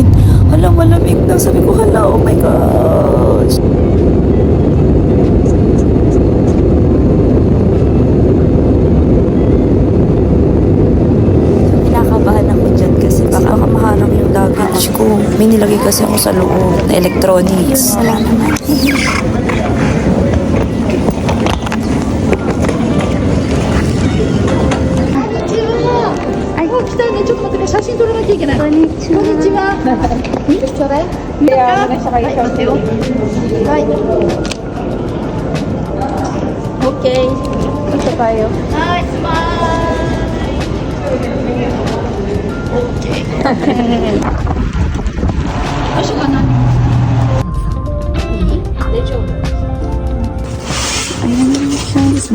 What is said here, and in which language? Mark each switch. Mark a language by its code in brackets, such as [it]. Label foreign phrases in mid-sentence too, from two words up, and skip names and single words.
[tl] Hala, malamig na. Sabi ko, hala, [en] oh my gosh. [tl] Kinakabahan ako dyan kasi baka maharang yung luggage ko. May nilagay kasi ako sa loob na electronics. Wala naman. [ja] ちょっと待って、写真撮らなきゃいけない。こんにちは。こんにちは。ちょうだい。はい、待ってよ。はい。オッケー。ちょっと変えよう。はい、スマイル。オッケー。どうしようかな。いい？大丈夫。 [tl] Ayan na siya.